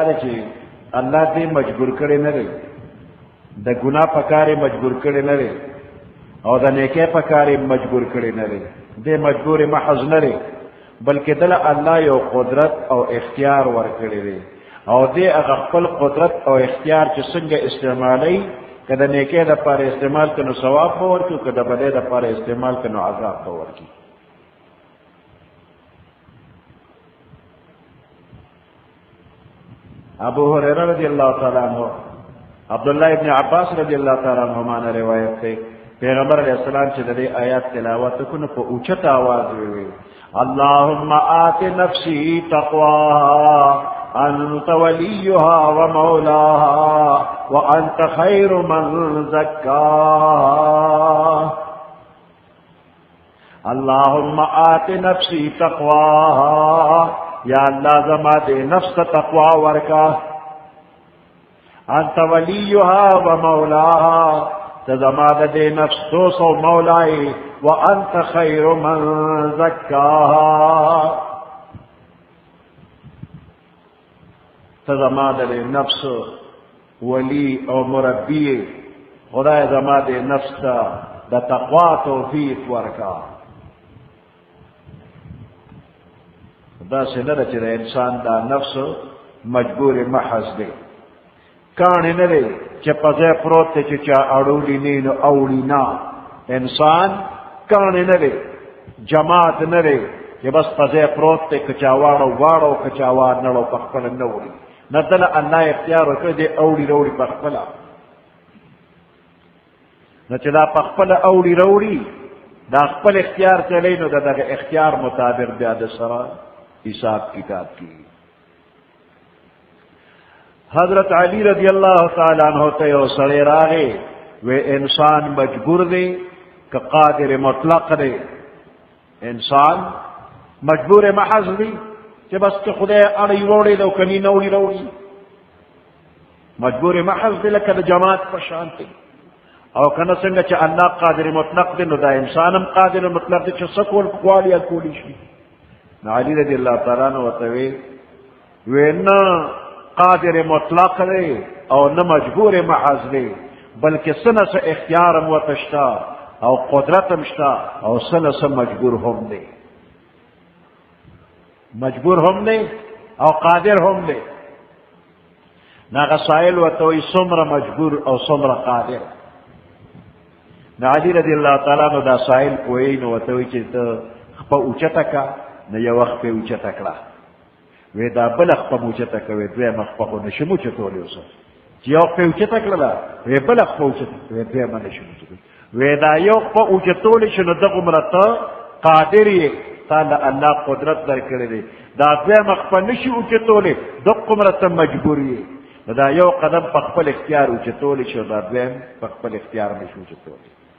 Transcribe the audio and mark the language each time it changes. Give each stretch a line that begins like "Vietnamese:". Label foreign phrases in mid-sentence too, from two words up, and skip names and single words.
Pashto: دی چې الله دې مجبور کړی نه دی د ګناه په کار یې مجبور کړی نه دی او د نیکۍ په کار یې مجبور کړی نه دی دې مجبور محض نه دی بلکې دله الله یو قدرت او اختیار ورکړی دی او دې هغه خپل قدرت او اختیار چې څنګه استعمالوي که د نیکۍ دپاره استعمال کړي نو ثواب به ورکړي که د بدۍ دپاره استعمال کړي نو عذاب به ورکړي ابو هريره
Arabic: رضی الله تعالی عنہ
Pashto: عبداللہ ابن عباس
Arabic: رضی اللہ تعالی عنہما
Urdu: نے روایت ہے
Pashto: پیغمبر
Arabic: علیہ السلام
Pashto: چې د دې آیات تلاوت وکړو په اوچت आवाज وی
Arabic: اللهم آت نفسی تقواها انت وليها ومولاها وانت خير من زكاها اللهم آت نفسی تقواها
Pashto: یا اللہ زما دے نفس تقوا ورکا
Arabic: انت ولیها ومولاها
Pashto: تزما دے نفس دوست و مولائی
Arabic: وانت خیر من زکاها
Pashto: تزما دے نفس ولی او مربی خدای زما دے نفس دا تقوا توفیق ورکا دا سنده چې د انسان دا نفس مجبور محض دی کاڼې نه دی چې په ځای پروت دی چې چا اړولی نه نو اوړي نه انسان کاڼې نه دی جماعت نه دی چې بس په ځای پروت دی که چا واړو واړو که چا وار نړو په خپله نه وړي نه دله الله اختیار ورکړی دی اوړي روړي په خپله نو چې دا په خپله اوړي روړي دا خپل اختیار چلی نو د دغه اختیار مطابق بیا د سره حساب کتاب کی حضرت علی
Arabic: رضی اللہ تعالی عنہ
Pashto: ته یو سړی راغی و انسان مجبور دی که قادر مطلق دی انسان مجبور محض دی چې بس که خدای اړی وړی دو کنی نوړي روړي مجبور محض دی لکه د جماعت په شان دی او کنه څنګه چې الله قادر مطلق دی نو دا انسان هم قادر مطلق دی چې څه کول غواړي یا کولی شي علی
Arabic: رضی اللہ تعالیٰ عنہ
Pashto: وتوی وینا قادر مطلق دی او نه مجبور محض دی بلکې سنه سه اختیار هم وتشتا او قدرت هم شتا او سنه سه مجبور هم دی مجبور هم دی او قادر هم دی ناغه سائل وتوی څومره مجبور او څومره قادر علی
Arabic: رضی اللہ تعالیٰ عنہ
Pashto: دا سائل کوی نو وتوی چې ته خپه اوچته کا نه یو وخت په اوچته کړه وې دا بل خپه اوچته کوي دوی مخ په نشمو چتولې اوسه چې یو په اوچته کړه وې بل خپه اوچته وې دوی باندې نشمو چتولې وې دا یو په اوچتولې شنو دغه مرته قادر یې تعالی الله قدرت درکړي دی دا دوی مخ په نشي اوچتولې دغه مرته مجبور یې دا یو قدم په خپل اختیار اوچتولې شو دا دوی په خپل اختیار نشو اوچتولې